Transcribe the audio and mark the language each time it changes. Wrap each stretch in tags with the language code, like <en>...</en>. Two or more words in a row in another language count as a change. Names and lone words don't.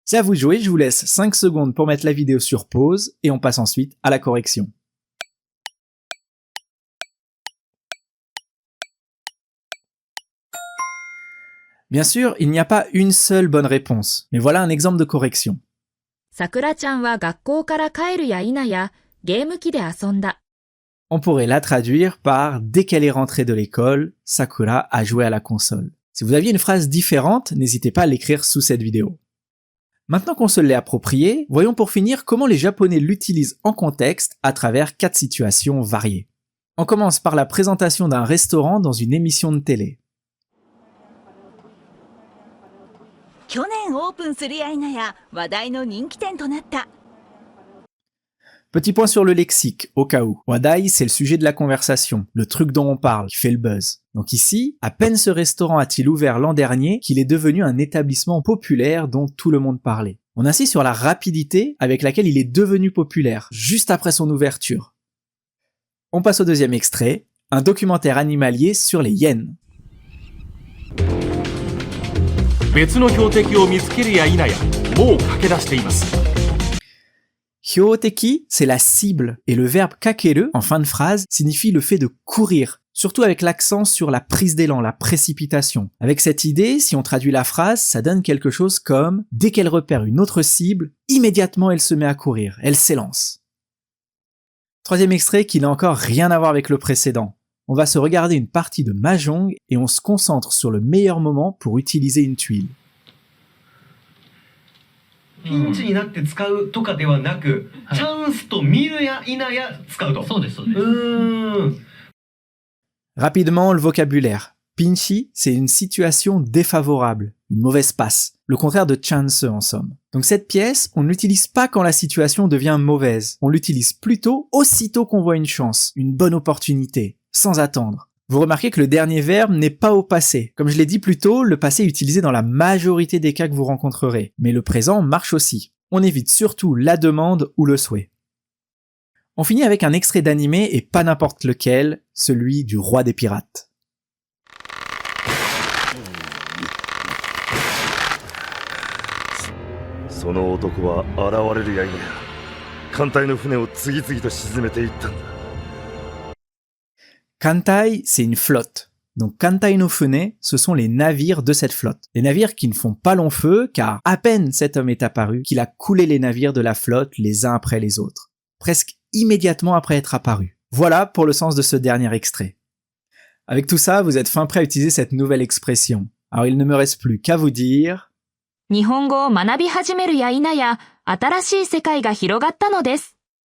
<fr>C'est à vous de jouer, je vous laisse 5 secondes pour mettre la vidéo sur pause et on passe ensuite à la correction. Bien sûr, il n'y a pas une seule bonne réponse, mais voilà un exemple de correction.</fr> <ja>さくらちゃんは学校から帰るや否や、ゲーム機で遊んだ。</ja> <fr>On pourrait la traduire par « Dès qu'elle est rentrée de l'école, Sakura a joué à la console ». Si vous aviez une phrase différente, n'hésitez pas à l'écrire sous cette vidéo. Maintenant qu'on se l'est approprié, voyons pour finir comment les Japonais l'utilisent en contexte à travers 4 situations variées. On commence par la présentation d'un restaurant dans une émission de télé.</fr> <ja>去年オープンするや否や話題の人気店となった。</ja> <fr>Petit point sur le lexique, au cas où. Wadai, c'est le sujet de la conversation, le truc dont on parle, qui fait le buzz. Donc ici, à peine ce restaurant a-t-il ouvert l'an dernier qu'il est devenu un établissement populaire dont tout le monde parlait. On insiste sur la rapidité avec laquelle il est devenu populaire, juste après son ouverture. On passe au deuxième extrait, un documentaire animalier sur les hyènes.</fr> <ja>別の標的を見つけるや否や、もう駆け出しています。</ja> <fr>Hyoteki, c'est la cible, et le verbe kakeru, en fin de phrase, signifie le fait de courir, surtout avec l'accent sur la prise d'élan, la précipitation. Avec cette idée, si on traduit la phrase, ça donne quelque chose comme « Dès qu'elle repère une autre cible, immédiatement elle se met à courir, elle s'élance ». Troisième extrait qui n'a encore rien à voir avec le précédent. On va se regarder une partie de Mahjong et on se concentre sur le meilleur moment pour utiliser une tuile.</fr> <ja>ピンチになって使うとかではなく、チャンスと見るや否や使うと。そうです、そうです。</ja> <fr>Rapidement, le vocabulaire. Pinchi, c'est une situation défavorable, une mauvaise passe, le contraire de chance en somme. Donc cette pièce, on ne l'utilise pas quand la situation devient mauvaise, on l'utilise plutôt aussitôt qu'on voit une chance, une bonne opportunité, sans attendre. Vous remarquez que le dernier verbe n'est pas au passé. Comme je l'ai dit plus tôt, le passé est utilisé dans la majorité des cas que vous rencontrerez, mais le présent marche aussi. On évite surtout la demande ou le souhait. On finit avec un extrait d'animé et pas n'importe lequel, celui du roi des pirates.</fr> <ja>その男は現れるや否や、艦隊の船を次々と沈めていったんだ。</ja> <fr>Kantai, c'est une flotte. Donc</fr> <ja>Kantai no Fune,</ja> <fr>ce sont les navires de cette flotte. Les navires qui ne font pas long feu, car à peine cet homme est apparu, qu'il a coulé les navires de la flotte les uns après les autres. Presque immédiatement après être apparu. Voilà pour le sens de ce dernier extrait. Avec tout ça, vous êtes fin prêt à utiliser cette nouvelle expression. Alors il ne me reste plus qu'à vous dire...</fr> <ja>日本語を学び始めるや否や、新しい世界が広がったのです。</ja>